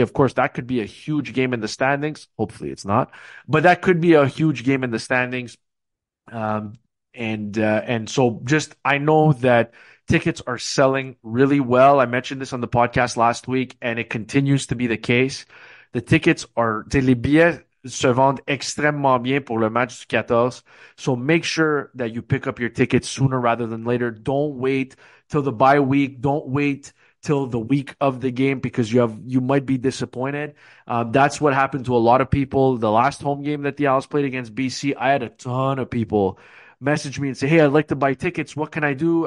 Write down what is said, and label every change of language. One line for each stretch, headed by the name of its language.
English: Of course, that could be a huge game in the standings. Hopefully it's not, but that could be a huge game in the standings. And so I know that tickets are selling really well. I mentioned this on the podcast last week, and it continues to be the case.
French: Les billets se vendent extrêmement bien pour le match du 14.
English: So make sure that you pick up your tickets sooner rather than later. Don't wait till the bye week. Don't wait till the week of the game, because you might be disappointed. That's what happened to a lot of people. The last home game that the Owls played against BC, I had a ton of people message me and say, hey, I'd like to buy tickets. What can I do?